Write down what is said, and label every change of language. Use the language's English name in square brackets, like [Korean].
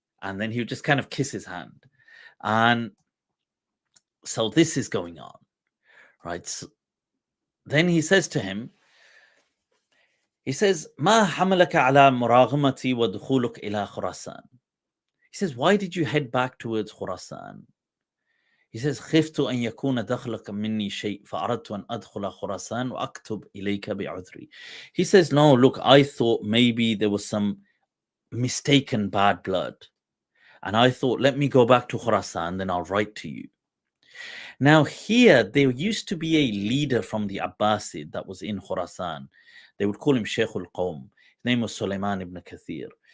[English] And then he would just kind of kiss his hand. And so this is going on, right? So then he says [Arabic] to him, he says, ما حملك على مراغمتي ودخولك إلى خراسان. [English] He says, why did you head back towards Khurasan? He says, [Arabic] خفت أن يكون دخلك مني شيء فأردت أن أدخل خراسان وأكتب إليك بعذري. [English] He says, no, look, I thought maybe there was some mistaken bad blood. And I thought, let me go back to Khurasan, then I'll write to you. Now here, there used to be a leader from the Abbasid that was in Khurasan. They would call him Shaykh al-Qawm. His name was Sulaiman ibn Kathir.